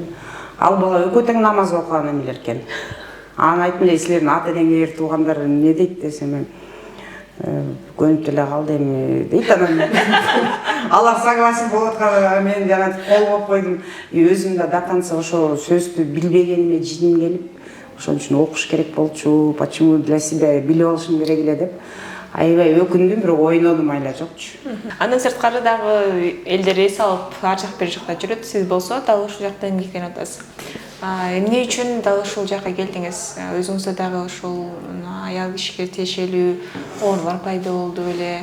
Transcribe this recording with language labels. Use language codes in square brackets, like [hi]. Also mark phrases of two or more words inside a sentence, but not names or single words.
[ky] Ал бала экөө тең намаз окуган эмелер экен. Аны айттым эле, силердин ата энеңер туугандар эмне дейт десем, көнүп эле калды эми дейт анан. Алар согласен болуп аткан, мен жана кол коюп койдум. Өзүм да [ru] до конца [ky] ошо сөздү билбегениме жиним келип, ошон үчүн окуш керек болчу, [ru] почему для себя [ky] билип алышым керек эле деп. Аябай өкүндүм, бирок ойнодум айла жокчу. Андан сырткары дагы элдер эс алып ар жак бир жакта жүрөт. Сиз болсо дал ушул жакта эмгектенип атасыз. Эмне үчүн дал ушул жакка келдиңиз? Өзүңүздө дагы ушул аял кишиге тиешелүү оорулар пайда болду беле?